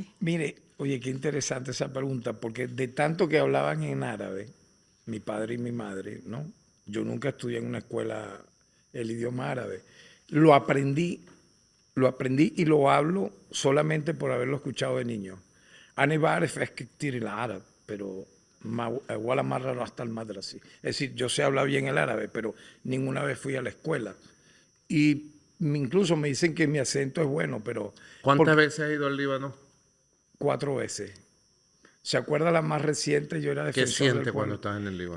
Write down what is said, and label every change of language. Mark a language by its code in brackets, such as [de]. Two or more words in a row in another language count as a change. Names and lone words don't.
[es] Mire, oye, qué interesante esa pregunta, porque de tanto que hablaban en árabe, mi padre y mi madre, ¿no? Yo nunca estudié en una escuela el idioma árabe. Lo aprendí y lo hablo solamente por haberlo escuchado de niño. [ar] Ana بعرف أحكي كتير العرب, pero ولا مرة رحت المدرسة. [es] Es decir, yo sé hablar bien el árabe, pero ninguna vez fui a la escuela. Y incluso me dicen que mi acento es bueno, pero ¿Cuántas veces has ido al Líbano? 4 veces. ¿Se acuerda la más reciente? Yo era ¿Qué defensor del sientes cuando pueblo. estás en el Líbano?